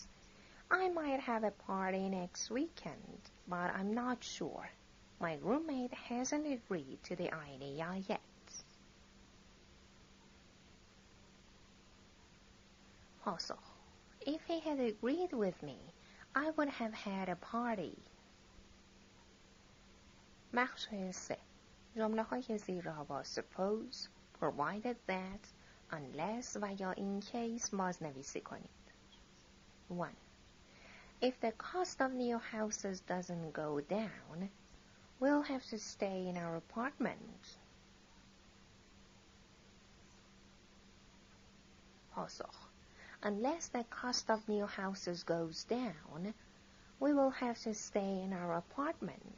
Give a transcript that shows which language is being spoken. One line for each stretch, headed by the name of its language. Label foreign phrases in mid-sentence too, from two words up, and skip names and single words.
English: I might have a party next weekend, but I'm not sure. My roommate hasn't agreed to the idea yet. پاسخ: If he had agreed with me, I would have had a party.
Persian: بخش 3. جمله‌های زیر را با
English: suppose, provided that,
Persian: unless و یا
English: in case
Persian: بازنویسی کنید.
English: 1. If the cost of new houses doesn't go down, we'll have to stay in our apartment. پاسخ: Unless the cost of new houses goes down, we will have to stay in our apartment.